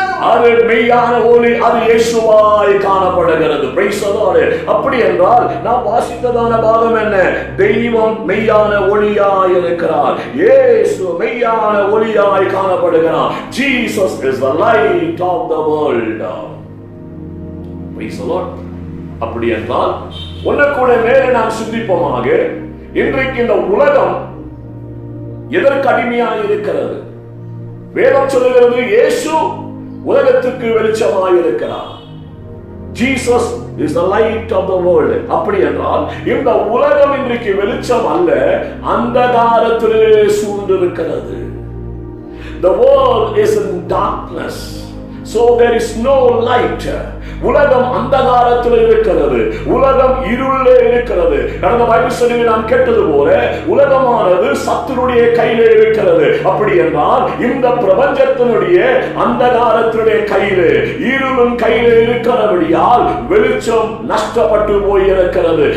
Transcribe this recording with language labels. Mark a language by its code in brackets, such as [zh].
[ta] அது மெய்யான ஒளி, அது இயேசுவாய் காணப்படுகிறது. [en] Praise the Lord. [ta] அப்படி என்றால் நாம் வாசித்ததான பாகம் என்ன? தெய்வம் மெய்யான ஒளியாய் இருக்கிறார், இயேசு மெய்யான ஒளியாய் காணப்படுகிறார். [en] Jesus is the light of the world. Praise the Lord. [ta] அப்படி என்றால் ஒன்னு கூட மேலே நாம் சிந்திப்போமாக, இன்றைக்கு இந்த உலகம் எதற்கு அடிமையாக இருக்கிறது? வேதம் சொல்லுகிறது இயேசு உலகத்துக்கு வெளிச்சமாய் இருக்கிறார். [en] Jesus is the light of the world. [ta] அப்படி என்றால் இந்த உலகம் இன்றைக்கு வெளிச்சம் அல்ல, அந்தகாரத்திலே சூழ்ந்திருக்கிறது. [en] The world is in darkness, so there is no light. [ta] உலகம் அந்தகாரத்தில் இருக்கிறது, உலகம் இருளே இருக்கிறது. கடந்த பைபிள் ஸ்டடியில் நாம் கேட்டது போல உலகமானது சத்துருடைய கையிலே இருக்கிறது. அப்படி என்றால் இந்த பிரபஞ்சத்தினுடைய அந்தகாரத்தினுடைய கையிலே, இருளும் கையிலே இருக்கிறபடியால் வெளிச்சம் நஷ்டப்பட்டு போய் இருக்கிறது.